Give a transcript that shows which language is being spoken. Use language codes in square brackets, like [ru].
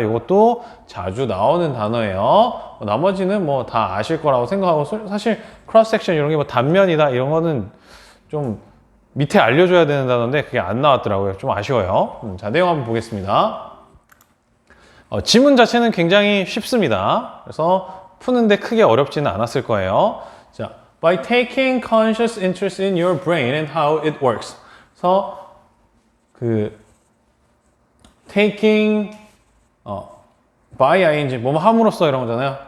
[ko] 이것도 자주 나오는 단어예요. 나머지는 뭐 다 아실 거라고 생각하고 사실 크로스 섹션 이런 게 뭐 단면이다 이런 거는 좀 밑에 알려줘야 되는 단어인데 그게 안 나왔더라고요. 좀 아쉬워요. 자, 내용 한번 보겠습니다. 지문 자체는 굉장히 쉽습니다. 그래서 푸는데 크게 어렵지는 않았을 거예요. [en] 자, by taking conscious interest in your brain and how it works. [ko] 그래서 taking by ing 뭐뭐 함으로써 이런 거잖아요.